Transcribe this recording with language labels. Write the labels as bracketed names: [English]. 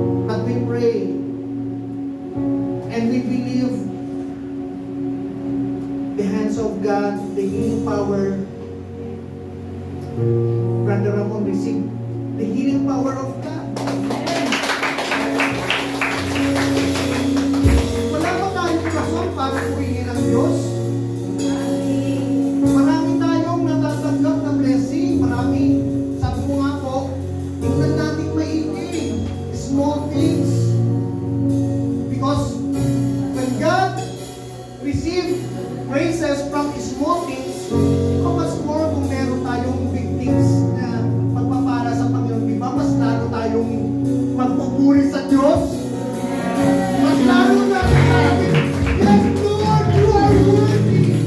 [English] But we pray and we believe the hands of God, the healing power. Brother Ramon received the healing power of God. [Filipino] Wala ba tayong rason para purihin ang Diyos? Marami tayong natatanggap na blessing. Marami. Sabi mo nga po, tingnan natin maigi. [English] Small things. Because when God receives praises from small things, how much more [Filipino] kung meron tayong [English] big things [Filipino] na pagpapala sa Panginoon, di ba? Mas lalo tayong magpupuri sa Diyos. Mas lalo na natin, [English] yes, Lord, you are worthy.